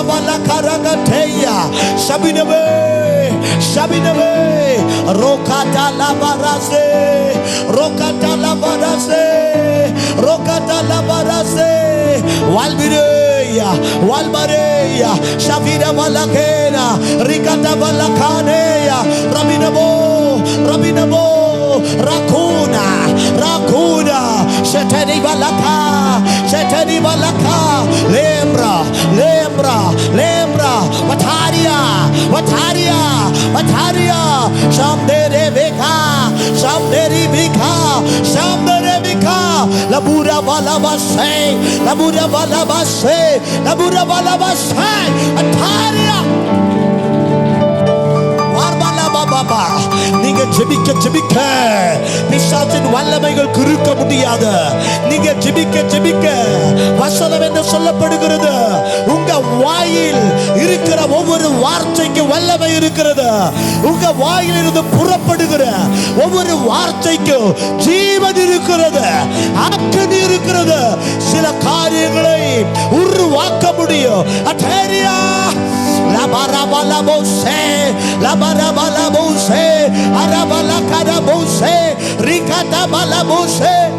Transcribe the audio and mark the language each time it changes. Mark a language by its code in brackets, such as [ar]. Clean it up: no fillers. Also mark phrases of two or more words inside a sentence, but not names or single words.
[ta] பலகரகட்டேயா சபினவே சபினவே ரோகாடா லாபராசே ரோகாடா லாபராசே ரோகாடா லாபராசே வால்பிரேயா வால்பரேயா ஷாஃபிரா வலகேனா ரிகாடா வலகானேயா ரபினபோ ரபினபோ rakuna rakuna shetani balaka shetani balaka lembra lembra lembra wataria wataria wataria shamdere vika shamdere vika shamdere vika labura balabase labura balabase labura balabase wataria பாபா. நீங்க ஜெபிக்க ஜெபிக்க பிசாசின் வல்லமைகள் குறுக்க முடியாது. நீங்க ஜெபிக்க ஜெபிக்க வசனம் என்று சொல்லப்படுகிறது, உங்க வாயில் இருக்கிற ஒவ்வொரு வார்த்தைக்கு வல்லமை இருக்கிறது. உங்க வாயில் இருந்து புறப்படுகிற ஒவ்வொரு வார்த்தைக்கு ஜீவன் இருக்கிறது, அக்கினி இருக்கிறது. சில காரியங்களை உருவாக்க முடியும். அட்டேரியா Labarabalabose, labarabalabose, arabalakadabose, rikatabalabose.